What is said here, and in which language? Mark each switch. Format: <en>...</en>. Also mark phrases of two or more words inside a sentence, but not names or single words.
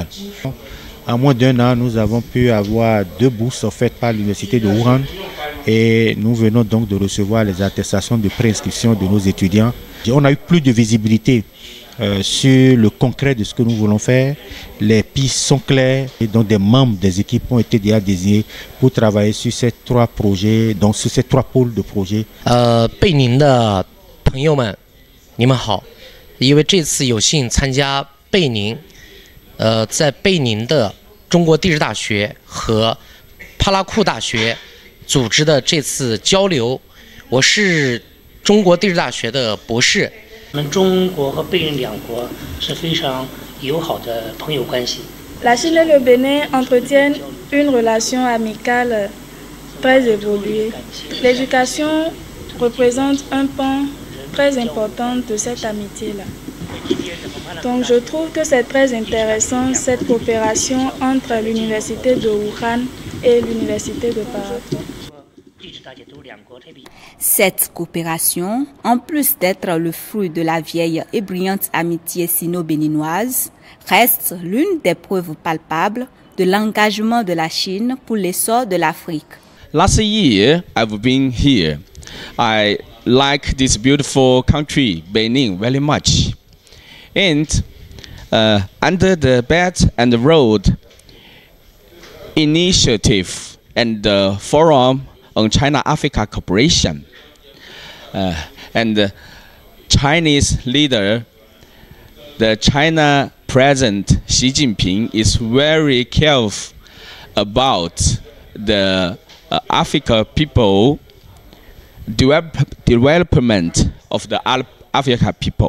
<fr>En moins d'un an, nous avons pu avoir 2 bourses offertes par l'université de Wuhan et nous venons donc de recevoir les attestations de préinscription de nos étudiants. On a eu plus de visibilité sur le concret de ce que nous voulons faire. Les pistes sont claires et donc des membres des équipes ont été déjà désignés pour travailler sur ces 3 projets, donc sur ces 3 pôles de projets.</fr> <zh>贝宁的朋友们，你们好！因为这次有幸参加贝宁，在贝宁的中国地质大学和帕拉库大学组织的这次交流，我是中国地质大学的博士。我们中国和贝宁两国是非常友好的朋友关系。</zh> <fr>La Chine et le Bénin entretiennent une relation amicale très évoluée. L'éducation représente un pan très important de cette amitié-là. Donc je trouve que c'est très intéressant cette coopération entre l'université de Wuhan et l'université de Parakou. Cette coopération, en plus d'être le fruit de la vieille et brillante amitié sino-béninoise, reste l'une des preuves palpables de l'engagement de la Chine pour l'essor de l'Afrique.</fr> <en>Last year, I've been here. I like this beautiful country, Benin, very much. And under the Belt and Road Initiative and the Forum on China-Africa Cooperation, and the Chinese leader, the China President Xi Jinping, is very careful about the Africa people, development of the Africa people.</en>